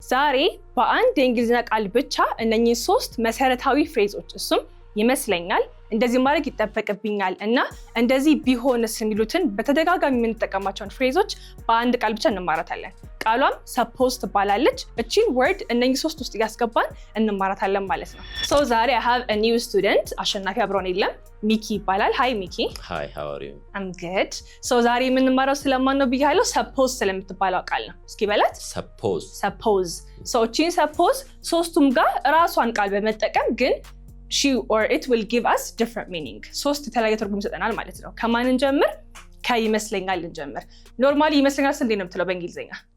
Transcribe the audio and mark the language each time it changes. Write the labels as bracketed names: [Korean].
[Amharic] ዛሬ በአንድ የእንግሊዝኛ ቃል ብቻ እነኚህ ሶስት መሰረታዊ ፍሬዞች እሱም ይመስለኛል እንደዚህ ማድረግ ይተፈቀብኛል እና እንደዚህ ቢሆንስ የሚሉትን በተደጋጋሚ የምንጠቀማቸውን ፍሬዞች በአንድ ቃል ብቻ እንማራታለን። ቃሏም suppose ትባላለች። እቺን ወርድ እነኚህ ሶስት ውስጥ ያስገባን እንማራታለን ማለት ነው። So ዛሬ [English] I have a new student [Amharic] አሸናፊ አብሮን የለም ሚኪ ይባላል። [English] Hi Miki. Hi, how are you? I'm good. [Amharic] So ዛሬ የምንማረው ስለማን ነው ብያለሁ? suppose ስለምትባለው ቃል ነው። እስኪ በላት suppose. [English] So እቺን suppose [Amharic] ሶስቱም ጋር ራሷን ቃል በመጠቀም ግን [English] she or it will give us different meaning. [Amharic] ሶስት የተለያየ ትርጉም ይሰጠናል ማለት ነው። ከማን እንጀምር? ከይመስለኛል እንጀምር። ኖርማሊ ይመስለኛል እንዴት ነው የምትለው በእንግሊዝኛ?